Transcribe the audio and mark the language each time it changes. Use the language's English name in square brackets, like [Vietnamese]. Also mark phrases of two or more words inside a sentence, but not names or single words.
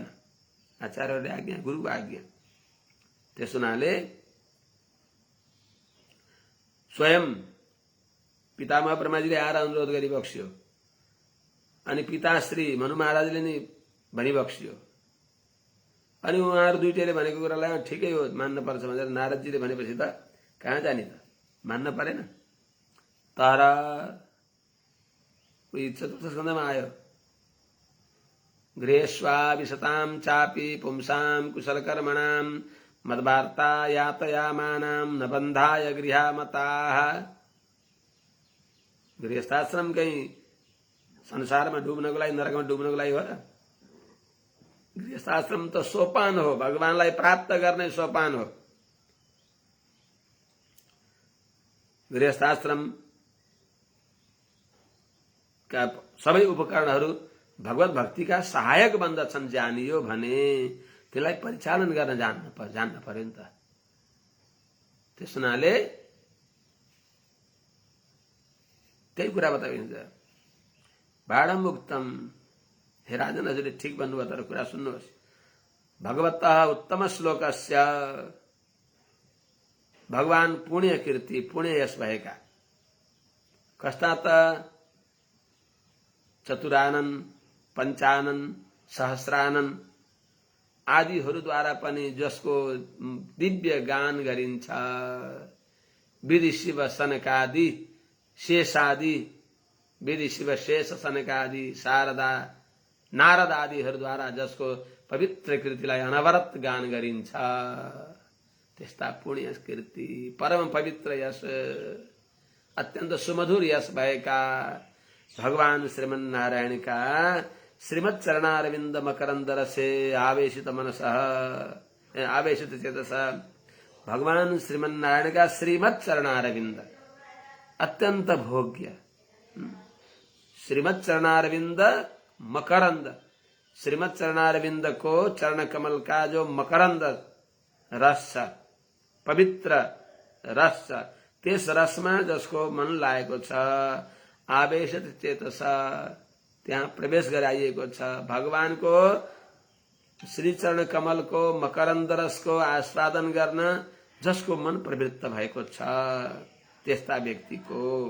[Nepali] आचार्यहरूले आज्ञा, गुरुको आज्ञा। त्यस हुनाले स्वयं पितामह ब्रह्माजीले आएर अनुरोध गरिबक्स्यो, अनि पिताश्री मनु महाराजले नि भनिबक्स्यो, अनि उहाँहरू दुईटैले भनेको कुरालाई ठिकै हो मान्न पर्छ भनेर नारदजीले भनेपछि त कहाँ जाने त, मान्न परेन। तर चतुर्थ स्कन्धमा आयो, [Sanskrit] गृहेष्वाभिशतां चापि पुंसां कुशलकर्मणां मद्वार्ता यातयामानां न बन्धाय गृहामताः। [Nepali] गृहस्थाश्रम कहीं संसारमा डुब्नको लागि, नरकमा डुब्नको लागि हो र? गृहस्थाश्रम त सोपान हो, भगवानलाई प्राप्त गर्ने सोपान हो। गृहस्थाश्रम का सबै उपकरणहरू भगवत भक्तिका सहायक बन्दछन् जानियो भने त्यसलाई परिचालन गर्न जान्न पर्यो नि त। त्यस हुनाले त्यही कुरा बताइन्छ। भाडमुक्तम, हे राजन हजुरले ठिक भन्नुभयो, तर कुरा सुन्नुहोस्। [Sanskrit] भगवतः उत्तम श्लोकस्य, [Nepali] भगवान पुण्य कीर्ति पुण्य यश भएका कस्ता त चतुरानन, पञ्चानन, सहस्रानन आदिहरूद्वारा पनि जसको दिव्य गान गरिन्छ, विधि शिव सनकादि शेषादि, विधि शिव शेष सनकादि शारदा नारद आदिहरूद्वारा जसको पवित्र कृतिलाई अनवरत गान गरिन्छ, त्यस्ता पुण्य कीर्ति परम पवित्र यश अत्यन्त सुमधुर यश भएका भगवान श्रीमन्नारायणका श्रीमत् [Sanskrit] चरणारविंद मकरंद रसे आवेशित मनसः आवेशित चेतसा, भगवान श्रीमन्नारायणका [Nepali] श्रीमत् चरणारविंद अत्यंत भोग्य, श्रीमत् चरणारविंद मकरंद, श्रीमत् चरणारविंद को चरण कमल का जो मकरंद रस, पवित्र रस, त्यस रसमा जसको मन लागेको छ, [Sanskrit] आवेशित चेतसा, [Nepali] त्यहाँ प्रवेश गराइएको छ। भगवानको श्री चरण कमल को मकरंद रस को आस्वादन गर्न जसको मन प्रवृत्त भएको छ, त्यस्ता व्यक्तिको